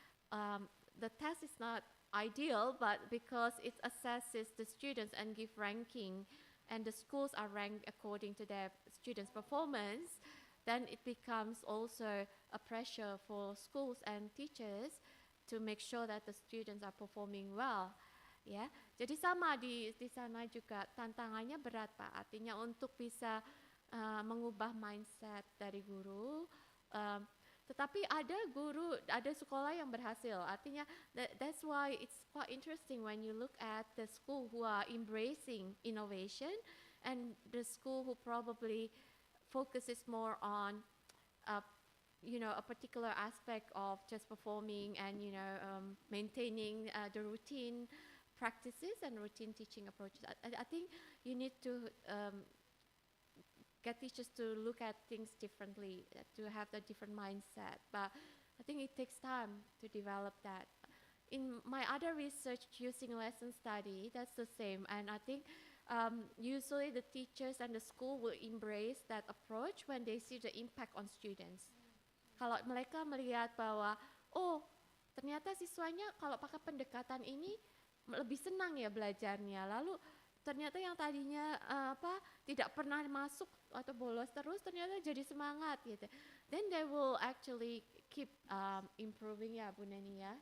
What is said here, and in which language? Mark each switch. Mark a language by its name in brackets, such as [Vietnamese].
[English] The test is not ideal, but because it assesses the students and give ranking, and the schools are ranked according to their students' performance, then it becomes also a pressure for schools and teachers to make sure that the students are performing well. [Indonesian] Ya, jadi sama di sana juga tantangannya berat, Pak. Artinya untuk bisa mengubah mindset dari guru. Tetapi ada guru, ada sekolah yang berhasil. [English] Artinya that's why it's quite interesting when you look at the school who are embracing innovation, and the school who probably focuses more on a particular aspect of just performing and maintaining the routine practices and routine teaching approaches. I think you need to get teachers to look at things differently, to have a different mindset. But I think it takes time to develop that. In my other research using lesson study, that's the same. And I think usually the teachers and the school will embrace that approach when they see the impact on students. [Indonesian] Kalau mereka melihat bahwa, oh, ternyata siswanya kalau pakai pendekatan ini lebih senang ya belajarnya. Lalu ternyata yang tadinya tidak pernah masuk atau bolos terus, ternyata jadi semangat gitu. [English] Then they will actually keep improving ya Bu Neni ya.